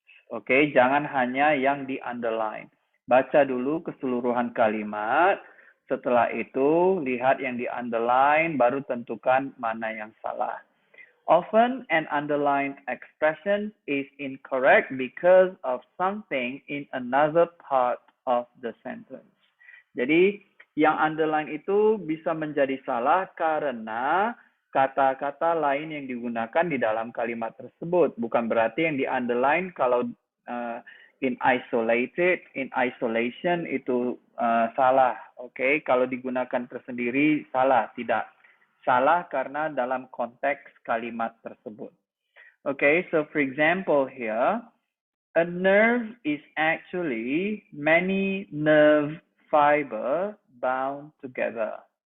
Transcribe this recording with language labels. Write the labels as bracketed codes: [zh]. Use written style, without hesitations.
[id] Oke, jangan hanya yang di underline. Baca dulu keseluruhan kalimat, setelah itu lihat yang di underline, baru tentukan mana yang salah. [en] Often an underlined expression is incorrect because of something in another part of the sentence. [id] Jadi yang underline itu bisa menjadi salah karena kata-kata lain yang digunakan di dalam kalimat tersebut. Bukan berarti yang di underline kalau [en] in isolation [id] itu salah. Oke, kalau digunakan tersendiri salah, tidak. Salah karena dalam konteks kalimat tersebut. [en] Okay, so for example here, a nerve is actually many nerve fiber bound together.